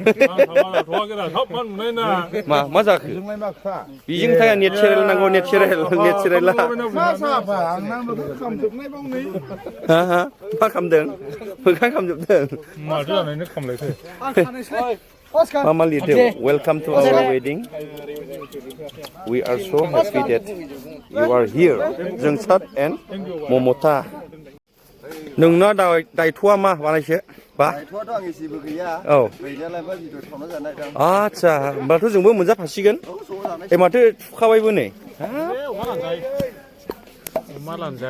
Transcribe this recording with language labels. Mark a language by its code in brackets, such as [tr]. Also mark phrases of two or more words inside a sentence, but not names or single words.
[brx] मा जाखो? बेजों थाया नेचारेल नांगौ नेचारेला. मा साफा आंना मोखां खामजोबनाय बावनै. हा मा खालामदों? मोखां खामजोबदों. माथो जानायनो खामलायखो? मा लिरदों? [en] Welcome to our wedding. We are so happy that you are here. [brx] जोंसार and ममता. नोंना दायथ'आ मा बानायसो? बा? दायथ'आथ' आं एसेबो गैया। औ। गैनायालाय बा भिडिअ थावना जानाय दं। आच्छा होमबाथ' जोंबो मोनजाफासिगोन। ए माथो थुखाबायबो नै। अमा लानजाय।